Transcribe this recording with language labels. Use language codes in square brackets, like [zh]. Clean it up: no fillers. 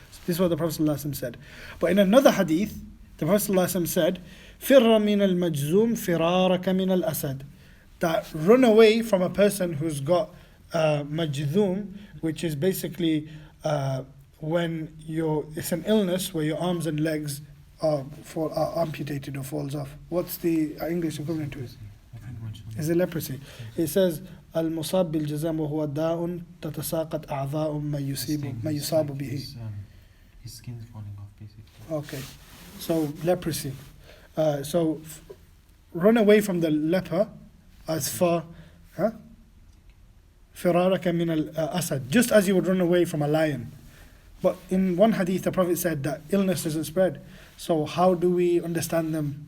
[en] So this is what the Prophet ﷺ said. But in another hadith, the Prophet ﷺ said, [ar] فِرَّ مِنَ الْمَجْزُومِ فِرَارَكَ مِنَ الْأَسَدِ, [en] that run away from a person who's got majzoom, which is basically when it's an illness where your arms and legs are amputated or falls off. What's the English equivalent to it? Is it leprosy? It says [ar] المصاب بالجزام وهو داء تتساقط أعضاء ما يصاب به. [en] His skin is falling off, Okay, so leprosy. Run away from the leper as far, [ar] فرارك من الأسد, [en] just as you would run away from a lion. But in one hadith, the Prophet said that illness doesn't spread. So how do we understand them?